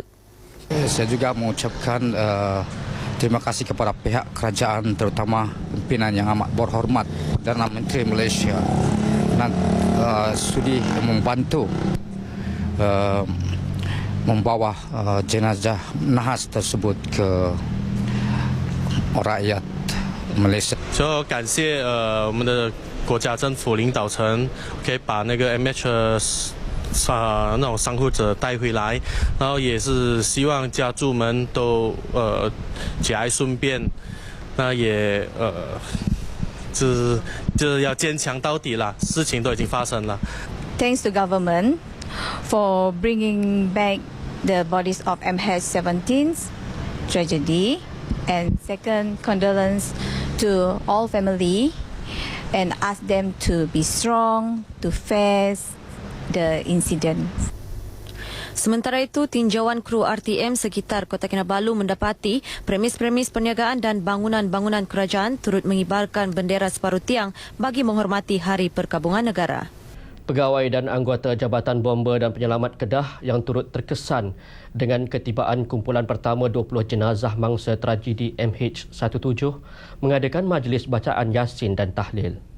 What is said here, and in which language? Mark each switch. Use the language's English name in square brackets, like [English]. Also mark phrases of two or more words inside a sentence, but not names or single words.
[Malay] Saya juga mengucapkan terima kasih kepada pihak kerajaan terutama pimpinan yang amat berhormat Perdana Menteri Malaysia dan sudi membantu membawa jenazah nahas tersebut ke rakyat Malaysia. [Chinese] 所以感谢我们的国家政府领导层可以把那个 MH 那种伤患者带回来，然后也是希望家属们都节哀顺变，那也就是要坚强到底了，事情都已经发生了。 [English] Thanks to government for bringing back the bodies of MH17 tragedy, and second, condolence to all family and ask them to be strong to face the incident. [Malay] Sementara itu, tinjauan kru RTM sekitar Kota Kinabalu mendapati premis-premis perniagaan dan bangunan-bangunan kerajaan turut mengibarkan bendera separuh tiang bagi menghormati Hari Perkabungan Negara. Pegawai dan anggota Jabatan Bomba dan Penyelamat Kedah yang turut terkesan dengan ketibaan kumpulan pertama 20 jenazah mangsa tragedi MH17 mengadakan majlis bacaan Yasin dan tahlil.